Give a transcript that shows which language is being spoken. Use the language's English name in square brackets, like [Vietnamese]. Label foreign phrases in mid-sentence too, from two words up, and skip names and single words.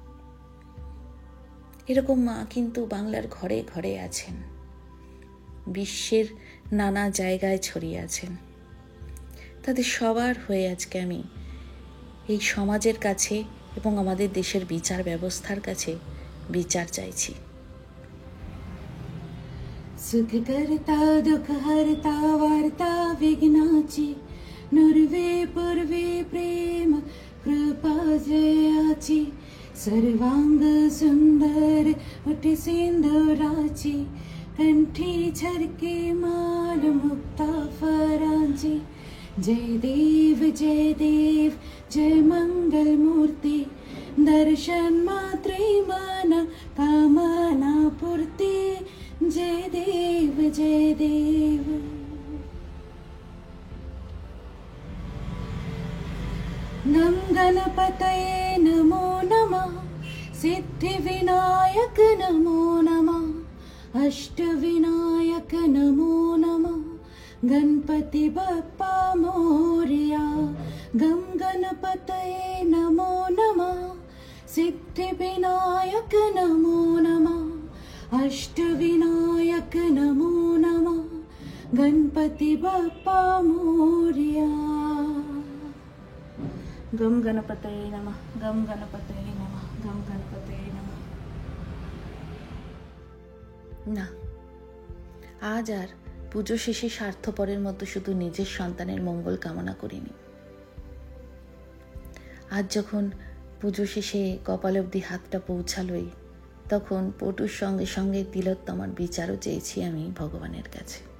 [Bangla] এরকম মা কিন্তু বাংলার ঘরে ঘরে আছেন, বিশ্বের নানা জায়গায় ছড়িয়ে আছেন। তাদের সবার হয়ে আজকে আমি এই সমাজের কাছে এবং আমাদের দেশের বিচার ব্যবস্থার কাছে বিচার চাইছি। [Marathi] सुख करता दुख हरता वार्ता विघ्नाची, नुर्वे पूर्वे प्रेम कृपा जयाची, सर्वांग सुंदर उठ सिंधुराची, कंठी झरके माल मुक्ता फरांची। जय देव जय मंगल मूर्ति, दर्शन मात्रे मन कामना पूर्ति। जय देव जय देव। [Sanskrit] गम गणपतये नमो नमः, सिद्धि विनायक नमो नमः, अष्ट विनायक नमो नमः, [Marathi] गणपति बप्पा मोरया। [Sanskrit] गम गणपतये नमो नमः, सिद्धि विनायक नमो नमः, अष्ट विनायक नमो नमः, [Marathi] गणपति बप्पा मोरया। [Sanskrit] गम गणपतये नमः, गम गणपतये नमः, गम गणपतये नमः। [Bangla] না, আজ আর পুজো শেষে স্বার্থপরের মতো শুধু নিজের সন্তানের মঙ্গল কামনা করিনি। আজ যখন পুজো শেষে কপাল অবধি হাতটা পৌঁছালোই, তখন পটুর সঙ্গে সঙ্গে তিলোত্তমার বিচারও চেয়েছি আমি ভগবানের কাছে।